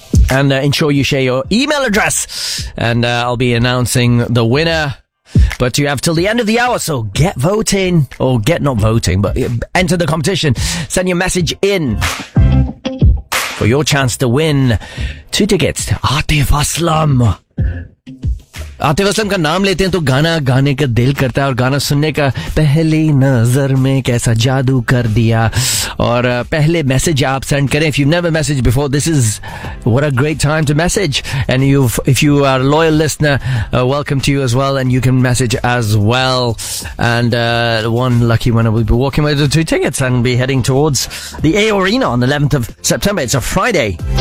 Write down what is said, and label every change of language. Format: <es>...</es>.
<en>And ensure you share your email address. And I'll be announcing the winner. But you have till the end of the hour, so get voting. Or get not voting, but enter the competition. Send your message in for your chance to win two tickets to Atif Aslam.</en> <hi>एटिफ़ Aslam का नाम लेते हैं तो गाना गाने का दिल करता है, और गाना सुनने का पहली नज़र में कैसा जादू कर दिया. और पहले message आप send करे.</hi> <en>If you've never messaged before, this is what a great time to message. And if you are a loyal listener, welcome to you as well, and you can message as well. And one lucky winner will be walking away with the two tickets and be heading towards the AO Arena on the 11th of September. It's a Friday.</en>